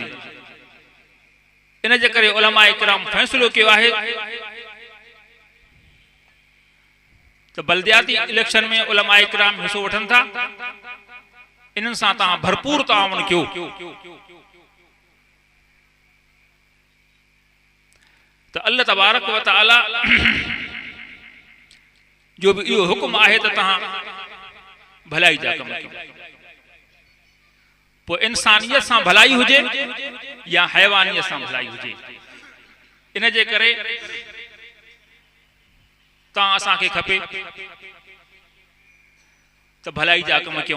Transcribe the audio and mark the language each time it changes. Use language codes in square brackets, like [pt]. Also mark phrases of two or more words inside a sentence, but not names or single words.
[sd] इन जे करे उलमाए किराम फ़ैसिलो कयो आहे त बल्दियाती इलेक्शन में उलमाए किराम हिस्सो वठनि था। इन्हनि सां तव्हां भरपूर ताउन कयो। त अल्लाह तबारक व तआला जो बि इहो हुकुम आहे त तव्हां भलाई जा कम कयो। पोइ इंसानियत सां भलाई हुजे या हैवानियत सां भलाई हुजे, इन जे करे तव्हां असांखे खपे त भलाई जा कम कयूं।